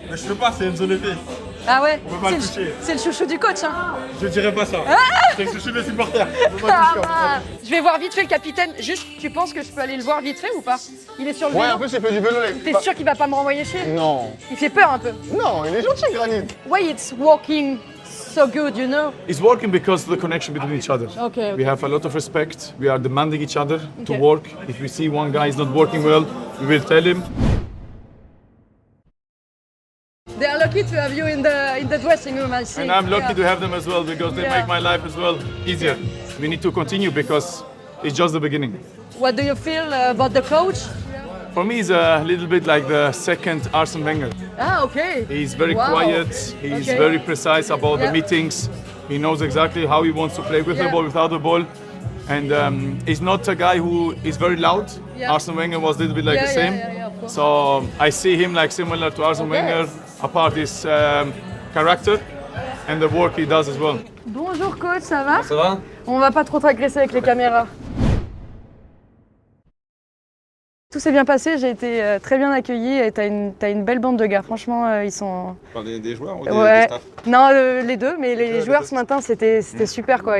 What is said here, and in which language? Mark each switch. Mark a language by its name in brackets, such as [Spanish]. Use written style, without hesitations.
[French] Mais je peux pas, c'est Enzo Lefebvre. Ah ouais. On peut pas le toucher. C'est le chouchou du coach, hein. Je dirais pas ça. C'est le chouchou des supporters. Je vais voir vite fait le capitaine. Juste, tu penses que je peux aller le voir vite fait ou pas? Il est sur le vélo. Ouais, en plus, il fait du vélo. T'es sûr qu'il va pas me renvoyer chier? Non. Il fait peur un peu. Non, il est gentil, Granit. [English] Why it's walking so good, you know? It's working because of the connection between each other. Okay. We have a lot of respect. We are demanding each other to Okay. work. If we see one guy is not working well, we will tell him. They are lucky to have you in the dressing room, I see. And I'm lucky Yeah. to have them as well because they Yeah. make my life as well easier. We need to continue because it's just the beginning. What do you feel about the coach? For me, he's a little bit like the second Arsene Wenger. Ah, okay. He's very Wow. quiet, he's Okay. very precise about Yeah. the meetings. He knows exactly how he wants to play with Yeah. the ball, without the ball. And he's not a guy who is very loud. Yeah. Arsene Wenger was a little bit like Yeah, the same. yeah, of course. So I see him like similar to Arsene Okay. Wenger, apart his character and the work he does as well. [French] Bonjour coach, ça va? Ça va? On va pas trop t'agresser avec les caméras. Tout s'est bien passé, j'ai été très bien accueillie et t'as une belle bande de gars. Franchement, ils sont. Des joueurs ou Ouais. Non, les deux, mais les joueurs ce matin, c'était super quoi.